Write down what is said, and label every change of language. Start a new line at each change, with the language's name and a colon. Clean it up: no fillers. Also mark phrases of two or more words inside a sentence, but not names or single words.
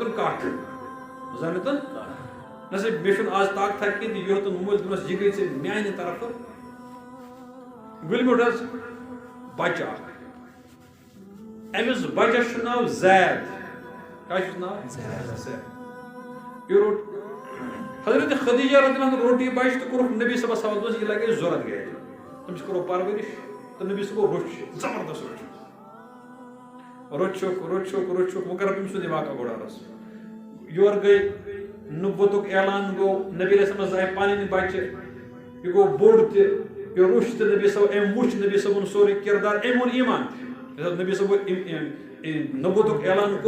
Kashmiri: ہیوٚتُن کٹھ زن ہیوٚتُن نہ سا مےٚ چھُنہٕ آز طاقتہ کینٛہہ تہٕ یہِ ہیوٚتُن مٔلۍ دوٚپنس یہِ گٔے ژےٚ میانہِ طرفہٕ گُلہِ میوٗٹھ حظ بچہ اکھ أمِس بچس چھُ ناو زید کیٛاہ چھُس ناو زید یہِ روٚٹ حضرت خدیجہ
Arabic: رضی اللہ عنہَ
Kashmiri: روٚٹ یہِ بچہِ تہٕ کوٚرُکھ نبی صٲبس حوالہٕ دوٚپنس یہِ لگہِ ضوٚرتھ گرِ أمِس کوٚرُکھ پرورش تہٕ نبی صٲبو روٚچھ زبردست روٚچھُکھ وۄنۍ کرٕ بہٕ أمۍ سُنٛد یہِ واقعہ گۄڈٕ عرض یورٕ گٔے نبوتُک اعلان گوٚو نبی علیہ السلامس زاے پنٕنۍ بچہِ یہِ گوٚو بوٚڑ تہِ یہِ روٚچھ تہٕ نبی صٲب أمۍ وٕچھ نبی صٲبُن سورُے کردار أمۍ اوٚن ایٖمان تہِ نبی صٲبو نبوتُک اعلان کوٚر